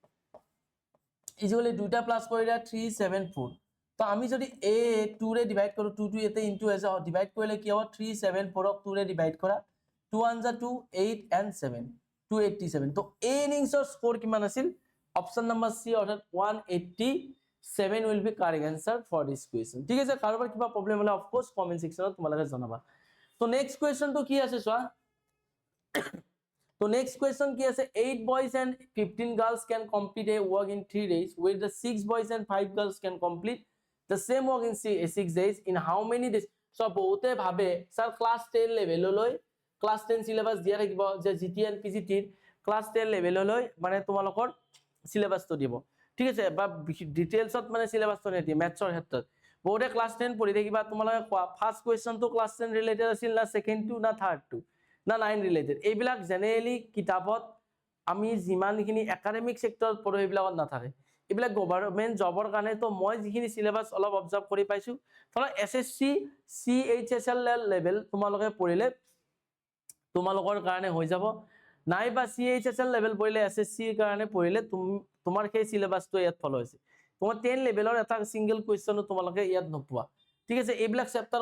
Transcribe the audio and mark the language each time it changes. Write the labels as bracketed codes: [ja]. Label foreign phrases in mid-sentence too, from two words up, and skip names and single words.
[as] ইজিকলি দুটা প্লাস কৰিলে 374 তো আমি যদি a 2 ৰে ডিভাইড কৰো 2 2 এতে ইনটু আছে ডিভাইড কৰিলে কি হ'ব 374 ক 2 ৰে ডিভাইড কৰা 2 1 2 8 and 7 287 তো a ইনিংসৰ স্কোৰ কিমান আছিল অপশন নম্বৰ সি অৰ্থাৎ 187 [en] will be correct answer for this question [as] ঠিক আছে কাৰোবাৰ কিবা প্ৰবলেম হলে [en] of course comment section [as] তোমালোকে জনাবা তো [en] next question [as] তো কি আছে চোৱা তো [en] next question [as] কি আছে [en] 8 boys and 15 girls can complete a work in 3 days where the 6 boys and 5 girls can complete the same work in 6 days in how many days so [as] বহুতে ভাবে স্যার ক্লাস 10 লেভেললৈ ক্লাস 10 সিলেবাস দিয়া থাকিব যে [en] GT and PGT [as] ক্লাস 10 লেভেললৈ মানে তোমালোকৰ সিলেবাসটো দিব ঠিক আছে বা ডিটেইলছত মানে সিলেবাসটো নেদি ম্যাথছৰ ক্ষেত্ৰত বহুতে ক্লাস 10 পঢ়ি থাকিবা তোমালোকে [en] first question [as] তো ক্লাস 10 ৰিলেটেড আছিল না সেকেন্ড টু না থাৰ্ড টু না 9 ৰিলেটেড এইবিলাক জেনাৰেলি কিতাপত আমি যিমানখিনি [en] academic sector [as] পঢ়ো এইবিলাকত নাথাকে এইবিলাক [en] government job [as] কাৰণে তো মই যিখিনি সিলেবাস অলপ অবজাৰ্ভ কৰি পাইছো ধৰা এসএসসি সিএইচএসএল লেভেল তোমালোকে পঢ়িলে তোমালোকৰ কাৰণে হৈ যাব নাইবা সিএইচএসএল লেভেল পঢ়িলে এসএসসি ৰ কাৰণে পঢ়িলে তোমাৰ সেই সিলেবাসটো ইয়াত ফলো হৈছে তোমাৰ 10 লেভেলৰ এটা [en] single question [as] তোমালোকে ইয়াত নপোৱা ঠিক আছে এইবিলাক চেপ্টাৰ